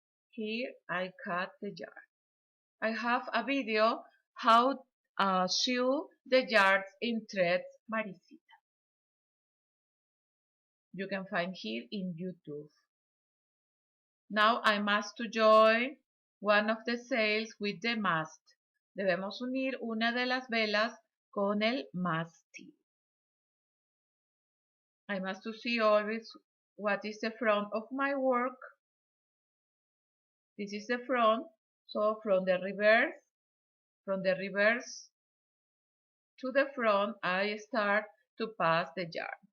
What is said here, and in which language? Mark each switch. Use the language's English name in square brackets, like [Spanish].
[English] Here I cut the yarn. I have a video how sew the yarns in threads Maricita. You can find here in YouTube. Now I must to join one of the sails with the mast. [Spanish] Debemos unir una de las velas con el mástil. [English] I must to see always what is the front of my work. This is the front, so from the reverse to the front, I start to pass the yarn.